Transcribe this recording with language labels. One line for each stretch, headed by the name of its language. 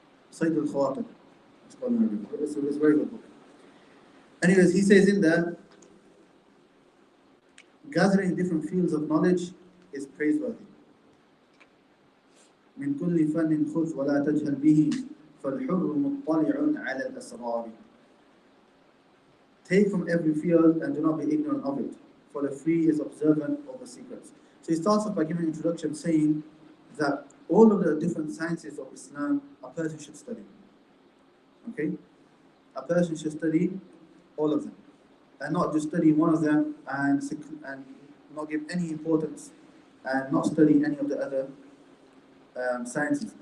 English: Sayyid al-Khawatir. It's called in Arabic. It's a very good book. Anyways, he says in there, gathering different fields of knowledge is praiseworthy.
Arabic: من كل فن خذ ولا تجهل به فالحر مطلع على الأسرار.
English: Take from every field and do not be ignorant of it, for the free is observant of the secrets. So he starts off by giving an introduction saying that all of the different sciences of Islam a person should study. Okay? A person should study all of them. And not just study one of them and not give any importance and not study any of the other sciences.